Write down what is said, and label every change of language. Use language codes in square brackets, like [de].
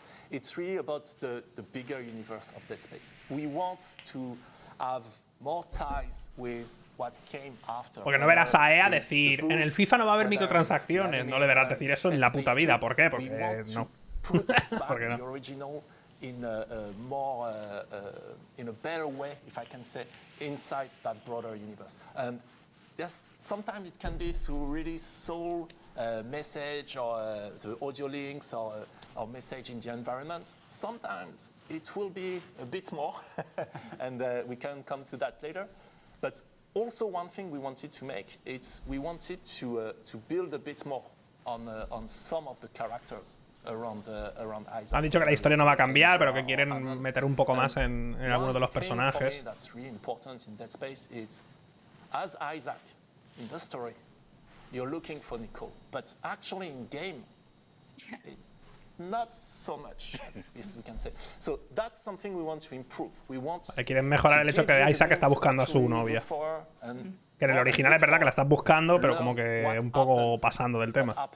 [en] It's really about the bigger universe of Dead Space. We want to have more ties with what came after. [es] Porque no verás a EA decir, en el FIFA no va a haber microtransacciones. No le verás decir eso en la puta vida. ¿Por qué? Porque no. Porque no. [en] In a more, in a better way, if I can say, inside that broader universe. And yes, sometimes it can be through really soul message or the audio links or message in the environment. Sometimes it will be a bit more, and we can come to that later. But also one thing we wanted to make, we wanted to build a bit more on some of the characters around Isaac. [es] Han dicho que la historia no va a cambiar, pero que quieren meter un poco más en algunos de los personajes. [en] That's really important in Dead Space. It's as Isaac in the story, you're looking for Nicole, but actually in game, not so much, as we can say. So that's something we want to improve. We want. [es] Quieren mejorar el hecho que Isaac está buscando a su novia. Que en el original es verdad que la estás buscando, pero como que un poco pasando del tema.